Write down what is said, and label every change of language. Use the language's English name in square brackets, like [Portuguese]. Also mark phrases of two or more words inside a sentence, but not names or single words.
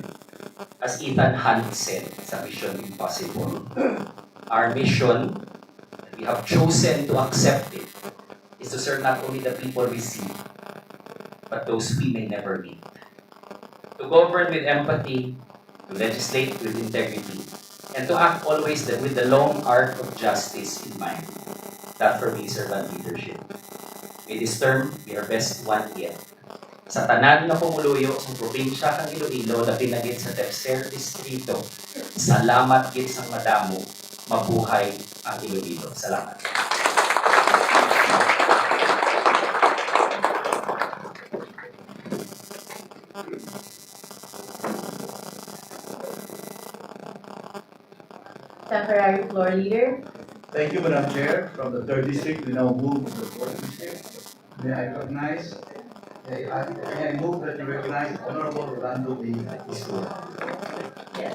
[English] As Ethan Hunt said sa Mission Impossible, our mission, and we have chosen to accept it, is to serve not only the people we see, but those we may never meet. To govern with empathy, to legislate with integrity, and to act always with the long arc of justice in mind. That for me is servant leadership. May this term be our best one yet. [Hiligaynon] Sa tanan nga pumuluyo sa probinsya kang Iloilo na pinagit sa tercer distrito, salamat gid sang madamo, mabuhay ang Iloilo. Salamat. [English] Temporary floor leader. Thank you, Madam Chair. From the 3rd District, we now move to the 4th District. May I move that you recognize Honorable Rolando B.